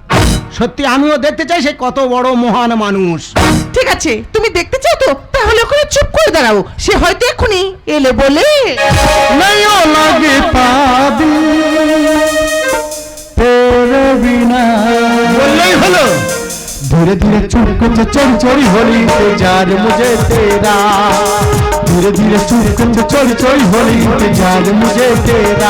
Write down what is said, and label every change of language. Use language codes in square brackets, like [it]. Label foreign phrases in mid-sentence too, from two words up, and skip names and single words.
[bn] সত্যি আমিও দেখতে চাই সে কত বড় মহান মানুষ। ঠিক আছে তুমি দেখতে চাও তো তাহলে ওখানে চুপ করে দাঁড়াও, সে হয়তো এখনই এলে বলে। নয়ও লাগে পাবি [hi] तेरे बिना [bn] বললেই হলো। [hi] धीरे धीरे चुप से चोरी चोरी होली इंतजार मुझे तेरा, धीरे धीरे चुप से चोरी चोरी होली इंतजार मुझे तेरा।